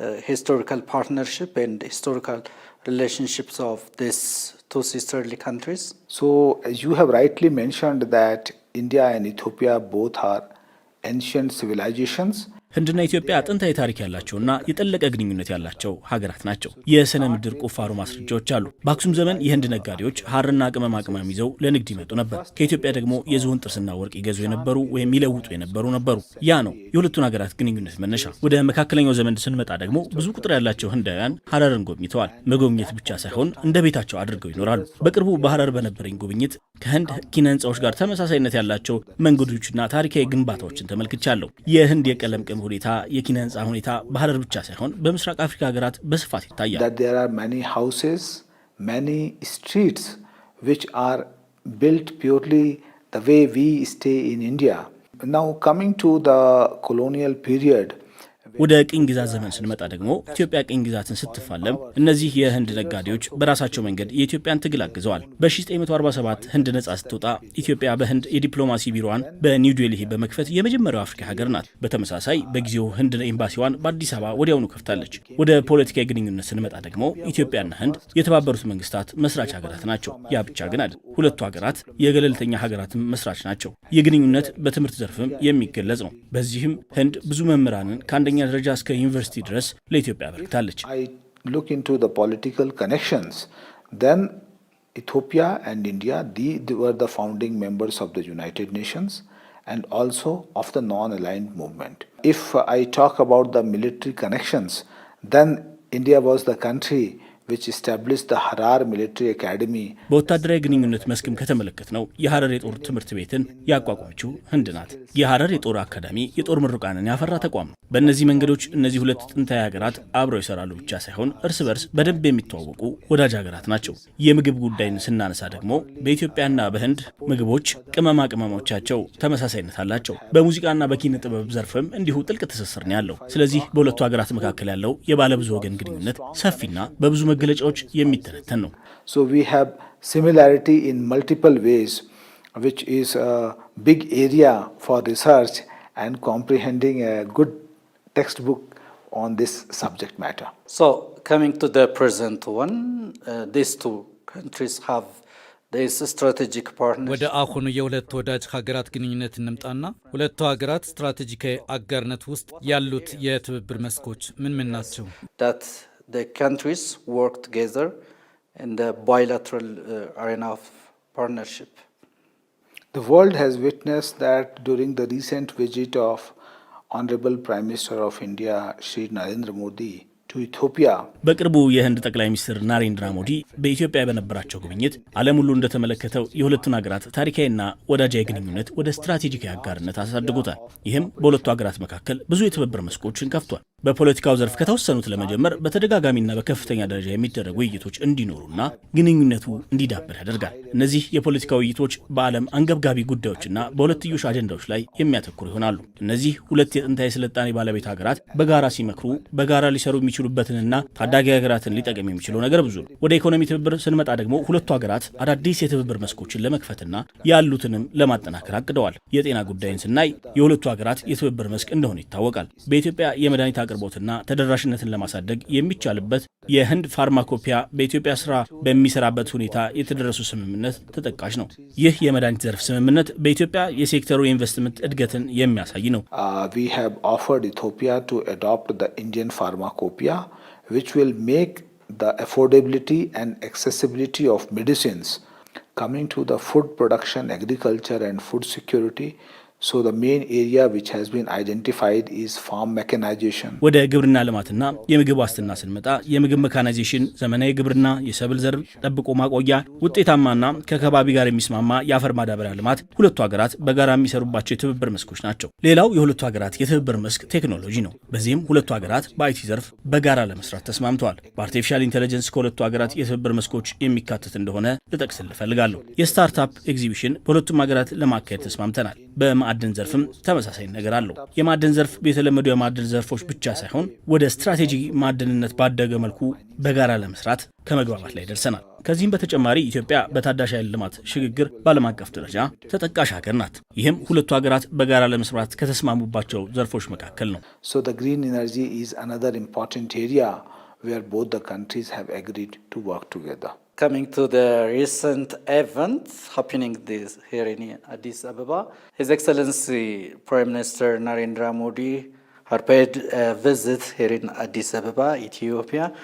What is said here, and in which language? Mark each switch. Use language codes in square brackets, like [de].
[en] Historical partnership and historical relationships of these two sisterly countries. So you have rightly mentioned that India and Ethiopia both are ancient civilizations. [am] ህንድና ኢትዮጵያ ጥንታዊ ታሪክ ያላቸውና የጠለቀ ግንኙነት ያላቸው ሀገራት ናቸው። የስነ ምድር ቁፋሮ ማስረጃዎች አሉ። በአክሱም ዘመን የህንድ ነጋዴዎች ሐርና ቅመማ ቅመም ይዘው ለንግድ ይመጡ ነበር። ከኢትዮጵያ ደግሞ የዝሆን ጥርስና ወርቅ ይገዙ የነበሩ ወይም ይለውጡ የነበሩ ነበሩ። ያ ነው የሁለቱን ሀገራት ግንኙነት መነሻ። ወደ መካከለኛው ዘመን ስንመጣ ደግሞ ብዙ ቁጥር ያላቸው ህንዳውያን ሐረርን ጎብኝተዋል። መጎብኘት ብቻ ሳይሆን እንደ ቤታቸው አድርገው ይኖራሉ። በቅርቡ በሐረር በነበረኝ ጉብኝት ከህንድ ኪነ ህንፃዎች ጋር ተመሳሳይነት ያላቸው መንገዶችና ታሪካዊ ግንባታዎችን ተመልክቻለሁ። የህንድ የቀለም ሁኔታ የኪነ ህንፃ ሁኔታ በሐረር ብቻ ሳይሆን በምስራቅ አፍሪካ ሀገራት በስፋት ይታያል። [en] That there are many houses, many streets which are built purely the way we stay in India. Now coming to the colonial period, [am] ወደ ቅኝ ግዛት ዘመን ስንመጣ ደግሞ ኢትዮጵያ ቅኝ ግዛትን ስትፋለም እነዚህ የህንድ ነጋዴዎች በራሳቸው መንገድ የኢትዮጵያን ትግል አግዘዋል። በ1947 ህንድ ነጻ ስትወጣ ኢትዮጵያ በህንድ የዲፕሎማሲ ቢሮዋን በኒው ዴልሂ በመክፈት የመጀመሪያው አፍሪካ ሀገር ናት። በተመሳሳይ በጊዜው ህንድ ኤምባሲዋን በአዲስ አበባ ወዲያውኑ ከፍታለች። ወደ ፖለቲካዊ ግንኙነት ስንመጣ ደግሞ ኢትዮጵያና ህንድ የተባበሩት መንግስታት መስራች ሀገራት ናቸው። ያ ብቻ ግን አይደል፣ ሁለቱ ሀገራት የገለልተኛ ሀገራትም መስራች ናቸው። የግንኙነት በትምህርት ዘርፍም የሚገለጽ ነው። በዚህም ህንድ ብዙ መምህራንን ከአንደኛ ደረጃ እስከ ዩኒቨርሲቲ ድረስ ለኢትዮጵያ አበርክታለች። [en] I look into the political connections. Then Ethiopia and India, they were the founding members of the United Nations and also of the non-aligned movement. If I talk about the military connections, then India was the country which established the Harar Military Academy. [am] በወታደራዊ ግንኙነት መስክም ከተመለከት ነው የሐረር የጦር ትምህርት ቤትን ያቋቋመችው ህንድ ናት። የሐረር የጦር አካዳሚ የጦር ምሩቃንን ያፈራ ተቋም ነው። በእነዚህ መንገዶች እነዚህ ሁለት ጥንታዊ ሀገራት አብረው ይሰራሉ ብቻ ሳይሆን እርስ በርስ በደንብ የሚተዋወቁ ወዳጅ ሀገራት ናቸው። የምግብ ጉዳይን ስናነሳ ደግሞ በኢትዮጵያና በህንድ ምግቦች ቅመማ ቅመሞቻቸው ተመሳሳይነት አላቸው። በሙዚቃና በኪነ ጥበብ ዘርፍም እንዲሁ ጥልቅ ትስስር ነው ያለው። ስለዚህ በሁለቱ ሀገራት መካከል ያለው የባለብዙ ወገን ግንኙነት ሰፊና በብዙ መገለጫዎች የሚተነተን ነው። [en] So we have similarity in multiple ways, which is a big area for research and comprehending a good textbook on this subject matter. So coming to the present one, these two countries have this strategic partnership. [am] ወደ አሁኑ የሁለት ወዳጅ ሀገራት ግንኙነት እንምጣና ሁለቱ ሀገራት ስትራቴጂካዊ አጋርነት ውስጥ ያሉት የትብብር መስኮች ምን ምን ናቸው? [en] That the countries work together in the bilateral arena of partnership. The world has witnessed that during the recent visit of Honorable Prime Minister of India, Shri Narendra Modi, to Ethiopia. [am] በቅርቡ የህንድ ጠቅላይ ሚኒስትር ናሬንድራ ሞዲ በኢትዮጵያ በነበራቸው ጉብኝት ዓለም ሁሉ እንደተመለከተው የሁለቱን ሀገራት ታሪካዊና ወዳጃዊ ግንኙነት ወደ ስትራቴጂካዊ አጋርነት አሳድጎታል። ይህም በሁለቱ ሀገራት መካከል ብዙ የትብብር መስኮችን ከፍቷል። በፖለቲካው ዘርፍ ከተወሰኑት ለመጀመር በተደጋጋሚና በከፍተኛ ደረጃ የሚደረጉ ውይይቶች እንዲኖሩና ግንኙነቱ እንዲዳብር ያደርጋል። እነዚህ የፖለቲካ ውይይቶች በዓለም አንገብጋቢ ጉዳዮችና በሁለትዮሽ አጀንዳዎች ላይ የሚያተኩሩ ይሆናሉ። እነዚህ ሁለት የጥንታዊ ስልጣኔ ባለቤት ሀገራት በጋራ ሲመክሩ በጋራ ሊሰሩ የሚችሉበትንና ታዳጊ ሀገራትን ሊጠቅም የሚችለው ነገር ብዙ ነው። ወደ ኢኮኖሚ ትብብር ስንመጣ ደግሞ ሁለቱ ሀገራት አዳዲስ የትብብር መስኮችን ለመክፈትና ያሉትንም ለማጠናከር አቅደዋል። የጤና ጉዳይን ስናይ የሁለቱ ሀገራት የትብብር መስክ እንደሆነ ይታወቃል። በኢትዮጵያ የመድኃኒት አቅርቦትና ተደራሽነትን ለማሳደግ የሚቻልበት የህንድ ፋርማኮፒያ በኢትዮጵያ ስራ በሚሰራበት ሁኔታ የተደረሱ ስምምነት ተጠቃሽ ነው። ይህ የመድኃኒት ዘርፍ ስምምነት በኢትዮጵያ የሴክተሩ የኢንቨስትመንት እድገትን የሚያሳይ ነው። [en] We have offered Ethiopia to adopt the Indian Pharmacopoeia, which will make the affordability and accessibility of medicines coming to the food production, agriculture and food security. So the main area which has been identified is farm mechanization. [am] ወደ ግብርና ልማትና የምግብ ዋስትና ስንመጣ የምግብ ሜካናይዜሽን፣ ዘመናዊ ግብርና፣ የሰብል ዘር ጠብቆ ማቆያ፣ ውጤታማና ከከባቢ ጋር የሚስማማ የአፈር ማዳበሪያ ልማት ሁለቱ ሀገራት በጋራ የሚሰሩባቸው የትብብር መስኮች ናቸው። ሌላው የሁለቱ ሀገራት የትብብር መስክ ቴክኖሎጂ ነው። በዚህም ሁለቱ ሀገራት በአይቲ ዘርፍ በጋራ ለመስራት ተስማምተዋል። በአርቲፊሻል ኢንቴሊጀንስ ከሁለቱ ሀገራት የትብብር መስኮች የሚካተት እንደሆነ ልጠቅስል እፈልጋለሁ። የስታርታፕ ኤግዚቢሽን በሁለቱም ሀገራት ለማካሄድ ተስማምተናል። በማዕድን ዘርፍም ተመሳሳይ ነገር አለው። የማዕድን ዘርፍ የተለመዱ የማዕድን ዘርፎች ብቻ ሳይሆን ወደ ስትራቴጂ ማዕድንነት ባደገ መልኩ በጋራ ለመስራት ከመግባባት ላይ ደርሰናል። ከዚህም በተጨማሪ ኢትዮጵያ በታዳሽ ኃይል ልማት ሽግግር በዓለም አቀፍ ደረጃ ተጠቃሽ ሀገር ናት። ይህም ሁለቱ ሀገራት በጋራ ለመስራት ከተስማሙባቸው ዘርፎች መካከል ነው። [en] So the green energy is another important area where both the countries have agreed to work together. Coming to the recent event happening here in Addis Ababa, His Excellency Prime Minister Narendra Modi had paid a visit here in Addis Ababa, Ethiopia.